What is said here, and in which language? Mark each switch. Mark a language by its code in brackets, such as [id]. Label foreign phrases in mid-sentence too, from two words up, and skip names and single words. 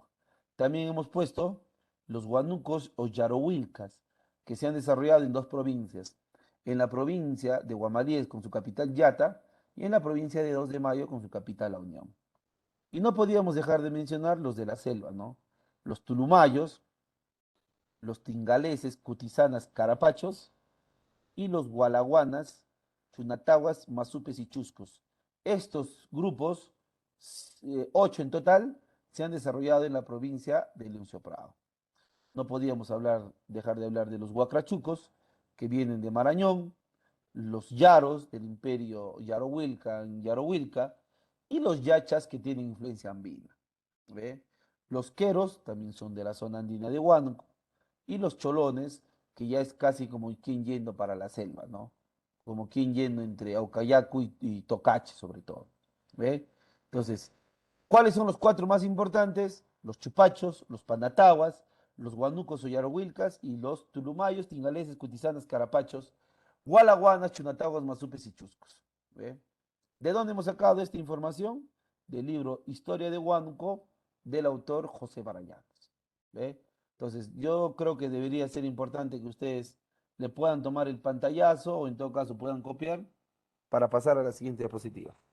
[es] También hemos puesto los huanucos o yarohuilcas, que se han desarrollado en dos provincias, en la provincia de Guamalíes con su capital Yata y en la provincia de 2 de Mayo con su capital La Unión. Y no podíamos dejar de mencionar los de la selva, ¿no? Los tulumayos, los tingaleses, cutizanas, carapachos y los gualaguanas, chunatahuas, mazupes y chuscos. Estos grupos, 8 en total, se han desarrollado en la provincia de Leoncio Prado. No podíamos dejar de hablar de los huacrachucos, que vienen de Marañón, los yaros del imperio Yarohuilca en Yarohuilca y los yachas que tienen influencia andina. ¿Ve? Los queros también son de la zona andina de Huánuco y los cholones, que ya es casi como quien yendo para la selva, ¿no? Como quien yendo entre Aucayacu y Tocache sobre todo. ¿Ve? Entonces, ¿cuáles son los cuatro más importantes? Los chupachos, los panataguas, los guanucos o yarohuilcas y los tulumayos, tingaleses, cutizanas, carapachos, gualaguanas, chunataguas, mazupes y chuscos. ¿Ve? ¿De dónde hemos sacado esta información? Del libro Historia de Huánuco del autor José Barallanes. ¿Ve? Entonces, yo creo que debería ser importante que ustedes le puedan tomar el pantallazo o en todo caso puedan copiar para pasar a la siguiente diapositiva.